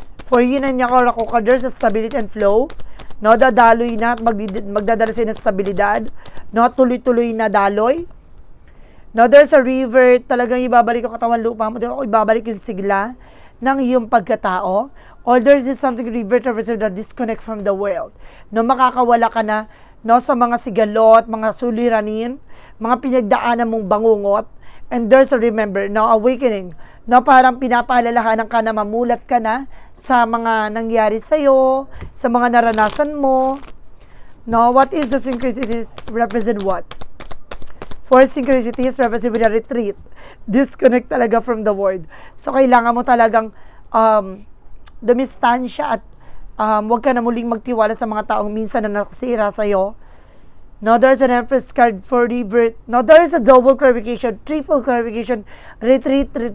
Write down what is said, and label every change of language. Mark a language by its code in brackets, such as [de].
[en] For yin and yang oracle card, there's a stability and flow. [tl] No, dadaloy na at magdadala sa'yo ng stabilidad. No, tuloy-tuloy na daloy. [en] No, there's a river, [tl] talagang ibabalik ang katawan lupa mo, ibabalik yung sigla ng iyong pagkatao. [en] Or there's this something river represent the disconnect from the world. [tl] No, makakawala ka na, no, sa mga sigalot, mga suliranin, mga pinagdaanan mong bangungot. [en] And there's a remember, no, awakening. [tl] No, parang pinapaalalahanan ka na mamulat ka na sa mga nangyari sa'yo, sa mga naranasan mo. [en] No, what is the synchronicities represent what? For synchronicities represent with a retreat. Disconnect talaga from the world. [tl] So, kailangan mo talagang dumistansya at huwag ka na muling magtiwala sa mga taong minsan na nakasira sa'yo. [en] No, there's an Empress card for revert. No, there's a double clarification, triple clarification, retreat.